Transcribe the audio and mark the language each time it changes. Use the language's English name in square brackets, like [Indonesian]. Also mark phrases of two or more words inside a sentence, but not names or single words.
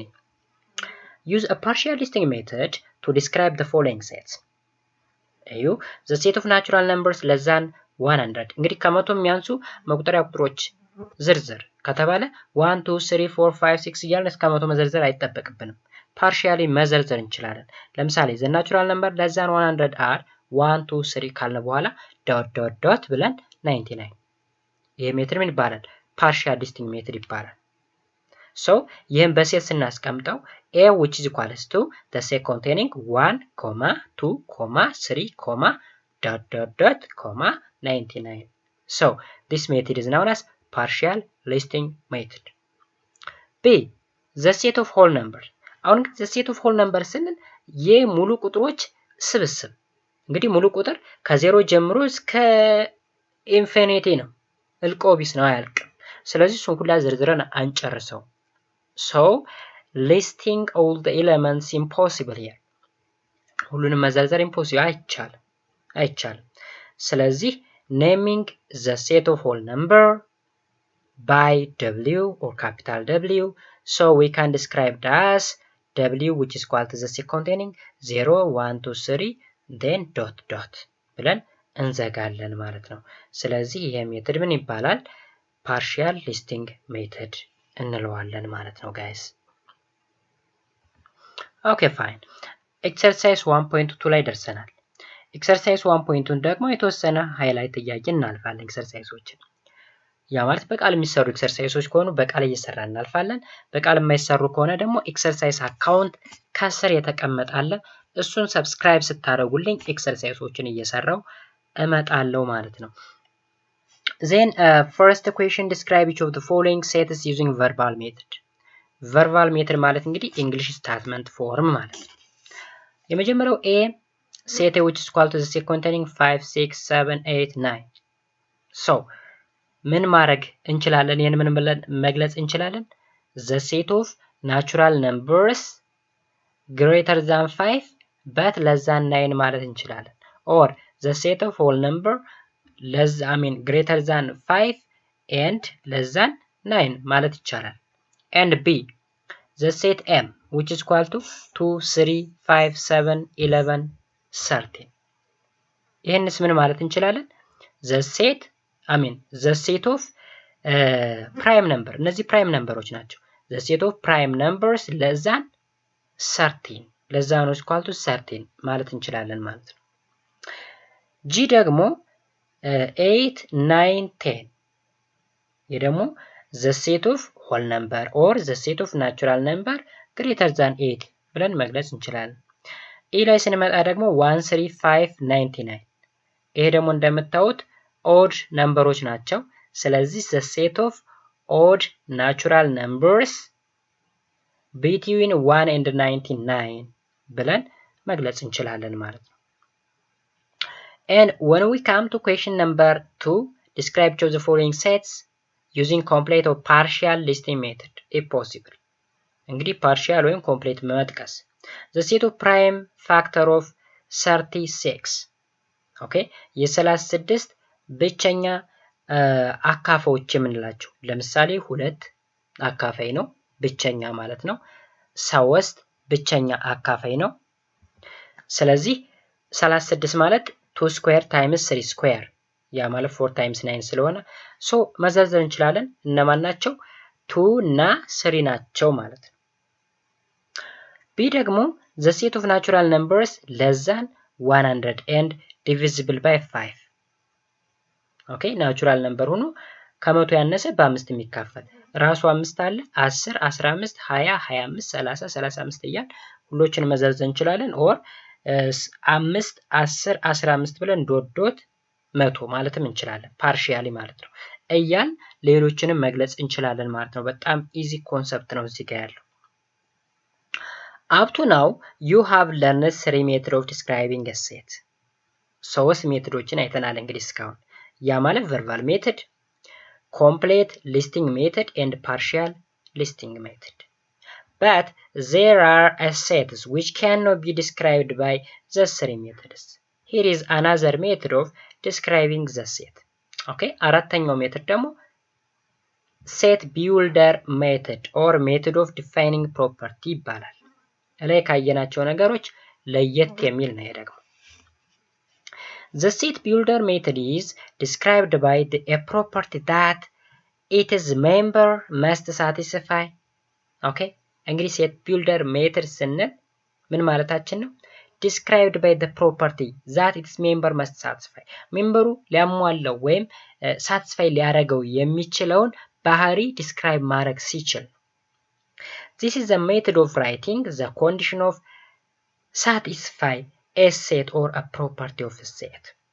[English] use a partial listing method to describe the following sets [Amharic] እዩ [English] the set of natural numbers less than 100 [Amharic] እንግዲህ ከመቶ የሚያንሱ መቁጠሪያ ቁጥሮች ዝርዝር ከተባለ 1 2 3 4 5 6 እያልን እስከ 100 መዘርዘር አይጠበቅብንም። ፓርሻሊ መዘርዘር እንችላለን። ለምሳሌ [English] the natural number less than 100 are [Amharic] 1 2 3 ካልን በኋላ ዶት ብለን 99 ይሄ ሜትድ ምን ይባላል? [English] partial listing method [Amharic] ይባላል። ሶ ይህን በሴት ስናስቀምጠው [English] a which is equals to the set containing 1, 2, 3, dot, 99. So this method is known as partial listing method. B the set of whole numbers. [Amharic] አሁን [English] the set of whole numbers [Amharic] ስንል የሙሉ ቁጥሮች ስብስብ። እንግዲህ ሙሉ ቁጥር ከዜሮ ጀምሮ እስከ ኢንፊኒቲ ነው። እልቆ ቢስ ነው አያልቅም። ስለዚህ እሱን ሁላ ዝርዝረን አንጨርሰው። [English] So listing all the elements impossible here. [Amharic] ሁሉንም መዘርዘር [English] impossible [Amharic] አይቻልም። ስለዚህ [English] naming the set of whole number by W or capital W, so we can describe it as W which is equal to the set containing 0 1 2 3 then dot [Amharic] ብለን እንዘጋለን ማለት ነው። ስለዚህ ይሄ ሜተድ ምን ይባላል? [English] partial listing method [Amharic] እንለዋለን ማለት ነው ጋይስ። [English] okay fine። [Amharic] ኤክሰርሳይዝ 1.2 ላይ ደርሰናል። ኤክሰርሳይዝ 1.2 ደግሞ የተወሰነ ሃይላይት እያየን እናልፋለን ኤክሰርሳይዞችን። ያ ማለት በቃል የሚሰሩ ኤክሰርሳይዞች ከሆኑ በቃል እየሰራ እናልፋለን። በቃል የማይሰሩ ከሆነ ደግሞ ኤክሰርሳይዝ አካውንት ከስር የተቀመጠ አለ። እሱን ሰብስክራይብ ስታደርጉልኝ ኤክሰርሳይዞችን እየሰራው እመጣለሁ ማለት ነው። [English] Then first question, describe each of the following sets using verbal method. verbal method [Amharic] ማለት እንግዲህ [English] English statement form [Amharic] ማለት ነው። የመጀመሪያው [English] A set which is equal to the set containing 5 6 7 8 9. [Amharic] so ምን ማድረግ እንችላለን? ይሄን ምን ብለን መግለጽ እንችላለን? [English] the set of natural numbers greater than 5 but less than 9 [Amharic] ማለት እንችላለን። [English] or the set of whole number greater than 5 and less than 9 [Amharic] ማለት ይቻላል። [English] and B the set M which is equal to 2 3 5 7 11 13. [Amharic] ይሄንስ ምን ማለት እንችላለን? [English] the set of prime number እነዚህ prime numberዎች ናቸው። the set of prime numbers less than 13 less than or equal to 13 [Amharic] ማለት እንችላለን ማለት ነው። [English] G ደግሞ 8 9 10 [Amharic] ይሄ ደግሞ [English] the set of whole number or the set of natural number greater than 8 [Amharic] ብለን መግለጽ እንችላለን። E ላይ ስንመጣ ደግሞ 1 3 5 99 ይሄ ደግሞ እንደምታዩት [English] odd ነምበሮች [Amharic] ናቸው። ስለዚህ [English] the set of odd natural numbers between 1 and 99 [Amharic] ብለን መግለጽ እንችላለን ማለት ነው። [English] And when we come to question number 2, describe each of the following sets using complete or partial listing method if possible. [Amharic] እንግዲህ partial ወይም complete መጥቀስ [English] the set of prime factor of 36 okay [Amharic] የ36 ብቸኛ አካፋዮች የምንላቸው ለምሳሌ 2 አካፋይ ነው ብቸኛ ማለት ነው። 3 ብቸኛ አካፋይ ነው። ስለዚህ 36 ማለት [English] 2 square times 3 square [Amharic] ያ ማለት [English] 4 times 9 [Amharic] ስለሆነ ሶ መዘርዘር እንችላለን። እነማን ናቸው? [English] 2 [Amharic] እና 3 ናቸው ማለት ነው። ቢ ደግሞ [English] the set of natural numbers less than 100 and divisible by 5 okay natural number [Amharic] ሆኖ ከመቶ ያነሰ በ5 የሚካፈል ራሱ 5 አለ 10 15 20 25 30 35 እያል ሁሎችን መዘርዘር እንችላለን። ኦር 5 10 15 ብለን ዶት መቶ ማለትም እንችላለን ፓርሺያሊ ማለት ነው። እያል ሌሎችንም መግለጽ እንችላለን ማለት ነው። በጣም [English] easy concept [Amharic] ነው እዚህ ጋር ያለው። [English] up to now you have learned 3 methods of describing a set. 3 ሜቶዶችን [Amharic] አይተናል እንግዲህ እስካሁን ያ ማለት [English] verbal method, complete listing method and partial listing method. But there are sets which cannot be described by the 3 methods. Here is another method of describing the set. Okay, [Amharic] አራተኛው ሜተድ ደግሞ [English] set builder method or method of defining property [Amharic] ይባላል። ላይ ካየናቸው ነገሮች ለየት የሚል ነው ደግሞ [English] The set builder method is described by a property that its member must satisfy [Amharic] ኦኬ እንግዲህ ሴት ቢልደር ሜትድ ስንል ምን ማለታችን ነው? [English] described by the property that its member must satisfy [Amharic] ሜምበሩ ሊያሟላው ወይም ሳቲስፋይ ሊያደርገው የሚችለውን ባህሪ ዲስክራይብ ማድረግ ሲችል [English] this is the method of writing the condition of satisfy a set or a property of a set.